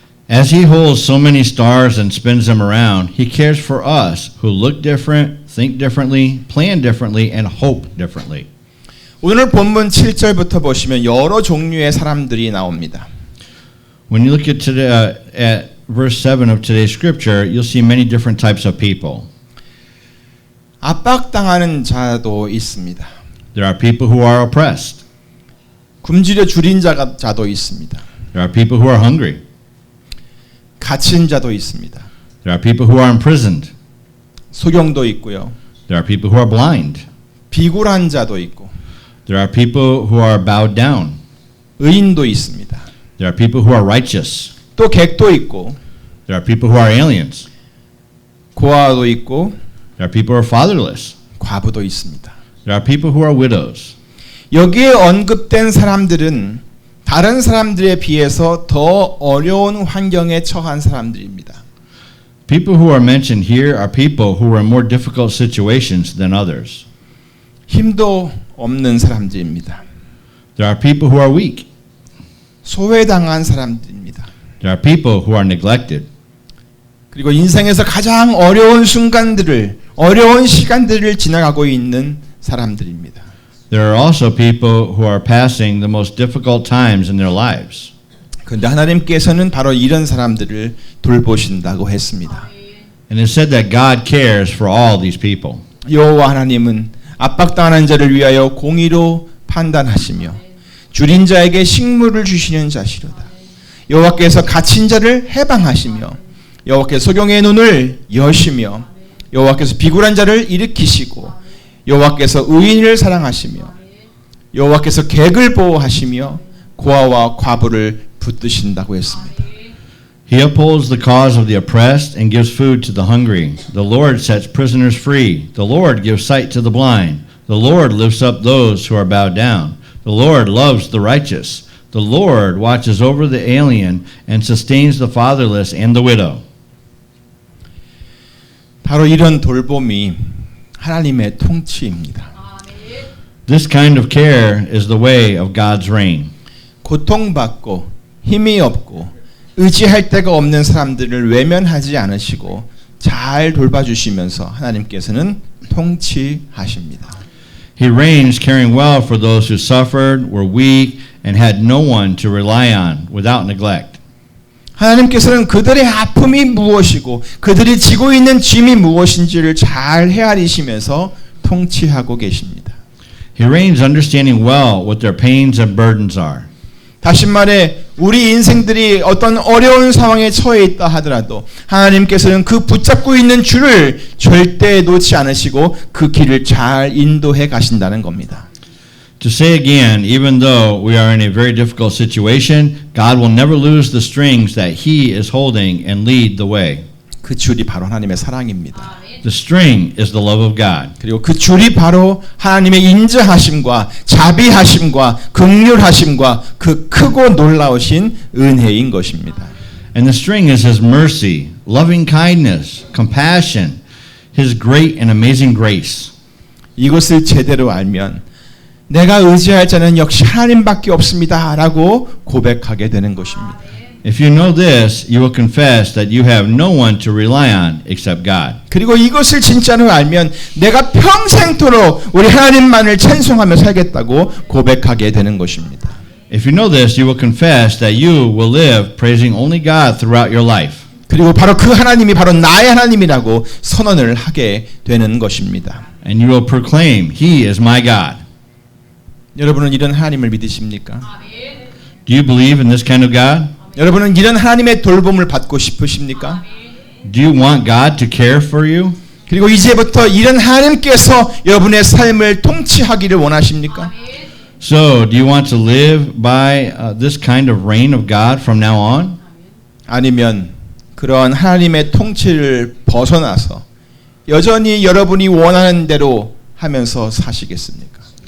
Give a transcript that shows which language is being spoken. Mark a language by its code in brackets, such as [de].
[en] As he holds so many stars and spins them around, he cares for us who look different, think differently, plan differently, and hope differently. [ko] 오늘 본문 7절부터 보시면 여러 종류의 사람들이 나옵니다. [en] When you look at today, at verse 7 of today's scripture, you'll see many different types of people. [ko] 압박당하는 자도 있습니다. [en] There are people who are oppressed. [ko] 굶주려 줄인 자도 있습니다. [en] There are people who are hungry. [ko] 갇힌 자도 있습니다. [en] There are people who are imprisoned. [ko] 소경도 있고요. [en] There are people who are blind. [ko] 비굴한 자도 있고 [en] There are people who are bowed down. [ko] 의인도 있습니다. [en] There are people who are righteous. [ko] 또 객도 있고 [en] There are people who are aliens. [ko] 고아도 있고 [en] There are people who are fatherless. [ko] 과부도 있습니다. [en] There are people who are widows. [ko] 여기에 언급된 사람들은 다른 사람들에 비해서 더 어려운 환경에 처한 사람들입니다. [en] People who are mentioned here are people who are in more difficult situations than others. [ko] 힘도 없는 사람들입니다. [en] There are people who are weak. [ko] 소외당한 사람들입니다. [en] There are people who are neglected. [ko] 그리고 인생에서 가장 어려운 순간들을 어려운 시간들을 지나가고 있는 사람들입니다. [en] There are also people who are passing the most difficult times in their lives. [ko] 그런데 하나님께서는 바로 이런 사람들을 돌보신다고 했습니다. [en] And it said that God cares for all these people. [ko] 여호와 하나님은 압박당하는 자를 위하여 공의로 판단하시며 줄인 자에게 식물을 주시는 자시로다. 여호와께서 갇힌 자를 해방하시며 여호와께서 소경의 눈을 여시며 여호와께서 비굴한 자를 일으키시고 여호와께서 의인을 사랑하시며 여호와께서 객을 보호하시며 고아와 과부를 붙드신다고 했습니다. [en] He upholds the cause of the oppressed and gives food to the hungry. The Lord sets prisoners free. The Lord gives sight to the blind. The Lord lifts up those who are bowed down. The Lord loves the righteous. The Lord watches over the alien and sustains the fatherless and the widow. [ko] 바로 이런 돌봄이 하나님의 통치입니다. [en] This kind of care is the way of God's reign. [ko] 고통받고 힘이 없고 의지할 데가 없는 사람들을 외면하지 않으시고 잘 돌봐주시면서 하나님께서는 통치하십니다. [en] He reigns caring well for those who suffered, were weak, and had no one to rely on without neglect. [ko] 하나님께서는 그들의 아픔이 무엇이고 그들이 지고 있는 짐이 무엇인지를 잘 헤아리시면서 통치하고 계십니다. [en] He reigns understanding well what their pains and burdens are. [ko] 다시 말해 우리 인생들이 어떤 어려운 상황에 처해 있다 하더라도 하나님께서는 그 붙잡고 있는 줄을 절대 놓지 않으시고 그 길을 잘 인도해 가신다는 겁니다. [en] To say again, even though we are in a very difficult situation, God will never lose the strings that He is holding and lead the way. [ko] 그 줄이 바로 하나님의 사랑입니다. [en] The string is the love of God. [ko] 그리고 그 줄이 바로 하나님의 인자하심과 자비하심과 긍휼하심과 그 크고 놀라우신 은혜인 것입니다. [en] And the string is His mercy, loving kindness, compassion, His great and amazing grace. [ko] 이것을 제대로 알면 내가 의지할 자는 역시 하나님밖에 없습니다라고 고백하게 되는 것입니다. [en] If you know this, you will confess that you have no one to rely on except God. [ko] 그리고 이것을 진짜로 알면 내가 평생토록 우리 하나님만을 찬송하며 살겠다고 고백하게 되는 것입니다. [en] If you know this, you will confess that you will live praising only God throughout your life. [ko] 그리고 바로 그 하나님이 바로 나의 하나님이라고 선언을 하게 되는 것입니다. [en] And you will proclaim, He is my God. [ko] 여러분은 이런 하나님을 믿으십니까? [en] Do you believe in this kind of God? [ko] 여러분은 이런 하나님의 돌봄을 받고 싶으십니까? [en] Do you want God to care for you? [ko] 그리고 이제부터 이런 하나님께서 여러분의 삶을 통치하기를 원하십니까? [en] So, do you want to live by this kind of reign of God from now on? [ko] 아니면 그런 하나님의 통치를 벗어나서 여전히 여러분이 원하는 대로 하면서 사시겠습니까?